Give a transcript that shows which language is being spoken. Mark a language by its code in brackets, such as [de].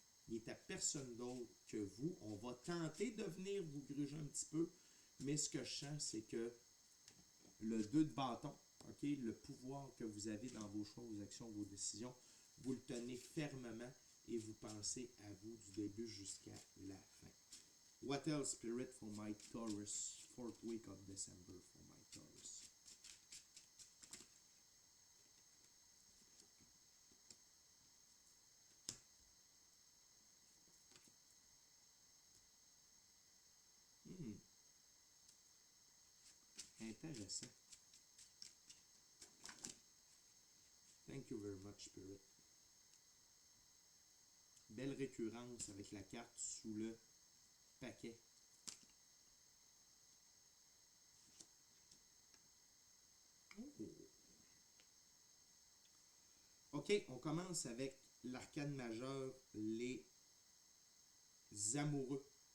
[fr] Il est à personne d'autre que vous. On va tenter de venir vous gruger un petit peu, mais ce que je sens, c'est que le 2 de bâton, okay, le pouvoir que vous avez dans vos choix, vos actions, vos décisions, vous le tenez fermement et vous pensez à vous du début jusqu'à la fin. [en] What else, Spirit, for my Taurus? 4th week of December for my Taurus. [fr] Intéressant. [en] Thank you very much, Spirit. [fr] Belle récurrence avec la carte sous le paquet. Oh. OK, on commence avec l'arcane majeur, les amoureux.